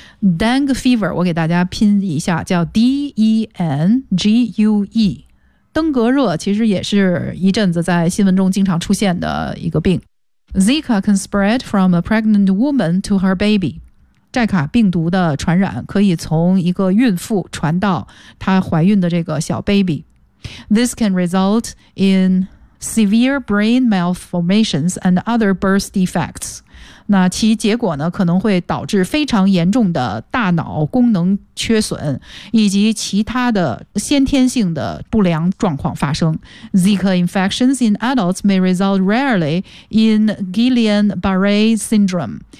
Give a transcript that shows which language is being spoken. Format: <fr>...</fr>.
<zh>Dengue fever， 我给大家拼一下，叫 D-E-N-G-U-E。登革热其实也是一阵子在新闻中经常出现的一个病。</zh> <en>Zika can spread from a pregnant woman to her baby。</en> <zh>寨卡病毒的传染可以从一个孕妇传到她怀孕的这个小 baby。</zh> <en>This can result in severe brain malformations and other birth defects.</en> <zh>那其结果呢，可能会导致非常严重的大脑功能缺损，以及其他的先天性的不良状况发生。</zh> <en>Zika infections in adults may result rarely in Guillain-Barré syndrome.</en>